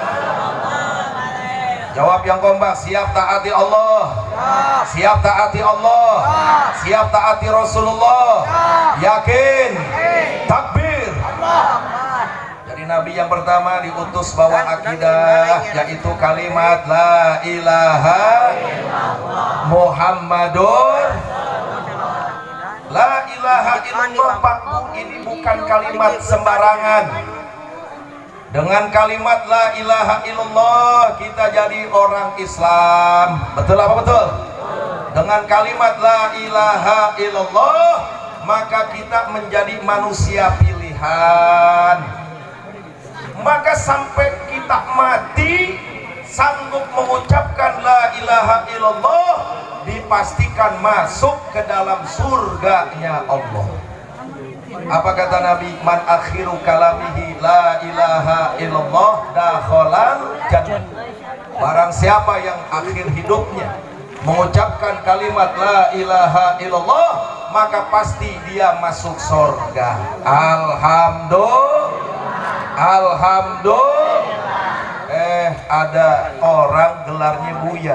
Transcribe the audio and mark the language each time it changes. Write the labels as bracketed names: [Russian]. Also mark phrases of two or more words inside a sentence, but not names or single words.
[Indonesian] Jawab yang kompak, siap taati Allah? Siap taati Allah? Siap taati Rasulullah? Yakin? Takbir. Jadi Nabi yang pertama diutus bawa akidah, yaitu kalimat [Arabic] لا إله محمد. لا إله إلا الله, [Indonesian] Pak. Ini bukan kalimat sembarangan. Dengan kalimat [Arabic] لا إله إلا الله [Indonesian] kita jadi orang Islam. Betul apa betul? Dengan kalimat [Arabic] لا إله إلا الله [Indonesian] maka kita menjadi manusia pilihan. Maka sampai kita mati sanggup mengucapkan [Arabic] لا إله إلا الله, [Indonesian] dipastikan masuk ke dalam surganya Allah. Apa kata Nabi? [Arabic] من آخر كلامه لا إله إلا الله دخل الجنة. [Indonesian] Barang siapa yang akhir hidupnya mengucapkan kalimat [Arabic] لا إله إلا الله, [Indonesian] maka pasti dia masuk surga. Alhamdulillah. Ada orang gelarnya Buya.